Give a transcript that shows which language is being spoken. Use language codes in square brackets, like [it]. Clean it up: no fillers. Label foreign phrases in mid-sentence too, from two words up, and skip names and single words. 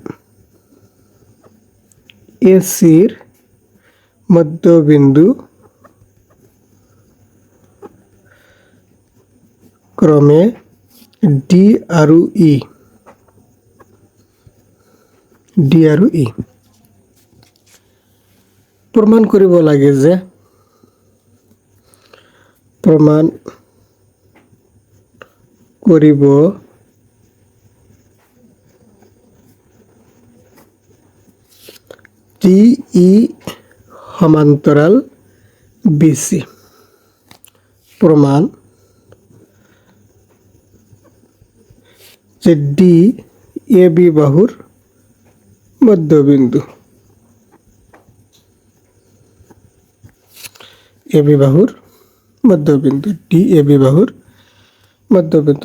[as] এ সিৰ মধ্যবিন্দু ক্ৰমে ডি আৰু ই প্ৰমাণ কৰিব লাগে যে প্ৰমাণ কৰিব ডি ই সমান্তৰাল বিসি প্রমাণ যে ডি এ বি বাহুর মধ্যবিন্দু এ বি বাহুর মধ্যবিন্দু, ডি এ বি বাহুর মধ্যবিন্দু।